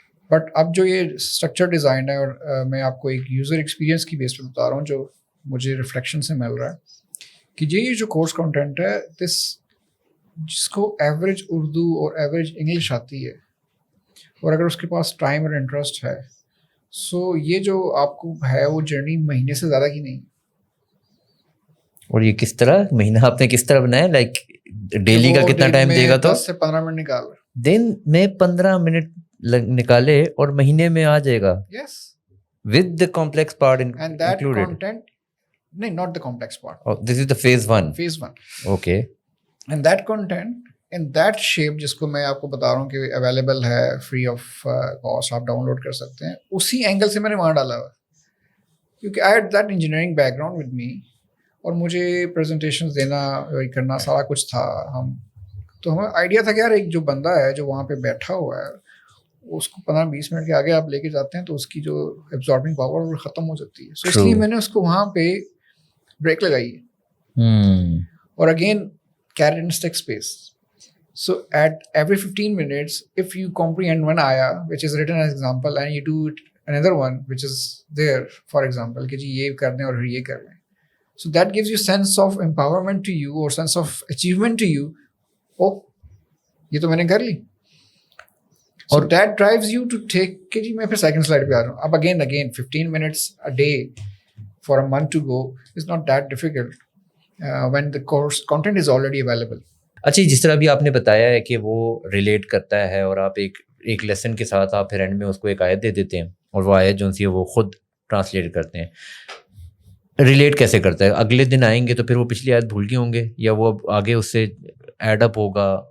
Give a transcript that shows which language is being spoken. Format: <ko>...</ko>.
<ur>But اب جو یہ اسٹرکچر ڈیزائن ہے, اور میں آپ کو ایک یوزر ایکسپیرینس کی بیس پہ بتا رہا ہوں جو مجھے ریفلیکشن سے مل رہا ہے کہ یہ جو کورس کنٹینٹ ہے, دس جس کو ایوریج اردو اور ایوریج انگلش آتی ہے اور اگر اس کے پاس ٹائم اور انٹرسٹ ہے, سو یہ جو آپ کو ہے وہ جرنی مہینے سے زیادہ کی نہیں. اور یہ کس طرح مہینہ آپ نے کس طرح بنایا, لائک ڈیلی کا کتنا ٹائم دے گا؟ تو 10 سے 15 منٹ نکال دن میں 15 منٹ نکالے اور مہینے میں آ جائے گا.</ur> <en>Yes, with the complex part and that included.</en> <ur>Content نہیں,</ur> <en>not the complex part. This is the phase 1. Phase 1. Okay. And that content in that shape</en> <ur>جس کو میں آپ کو بتا رہا ہوں کہ اویلیبل ہے</ur> <en>free of cost,</en> <ur>آپ ڈاؤن لوڈ کر سکتے ہیں, اسی اینگل سے میں نے وہاں ڈالا ہوا کیونکہ</ur> <en>I had that engineering background with me,</en> <ur>اور مجھے پریزنٹیشنز دینا کرنا سارا کچھ تھا. تو ہمیں آئیڈیا تھا کہ یار ایک جو بندہ ہے جو وہاں پہ بیٹھا ہوا ہے, اس کو 15-20 منٹ کے آگے آپ لے کے جاتے ہیں تو اس کی جو ایبزاربنگ پاور وہ ختم ہو جاتی ہے. سو اس لیے میں نے اس کو وہاں پہ بریک لگائی ہے. اور</ur> <en>Again carrot and stick space. So at every 15 minutes, if you comprehend one ayah, which is written as example, and you do it another one, which is there, for example,</en> <ur>کہ جی یہ کرنے اور یہ کرنے.</ur> <en>So that gives you sense of empowerment to you or sense of achievement to you. Oh,</en> <ur>یہ تو میں نے کر لی.</ur> <en>So that drives you to take,</en> <ur>کہ جی میں پھر</ur> <en>second slide</en> <ur>پہ آ رہا ہوں. اب</ur> <en>again 15 minutes a day for a month to go is not that difficult. When the course content is already available.</en> <ur>اچھا, جس طرح بھی آپ نے بتایا ہے کہ وہ ریلیٹ کرتا ہے اور آپ ایک لیسن کے ساتھ آپ پھر اینڈ میں اس کو ایک آیت دے دیتے ہیں اور وہ آیت جو سی ہے وہ خود ٹرانسلیٹ کرتے ہیں. ریلیٹ کیسے کرتا ہے؟ اگلے دن آئیں گے تو پھر وہ پچھلی آیت بھول گئے ہوں گے یا وہ آگے اس سے ایڈ اپ ہوگا؟</ur>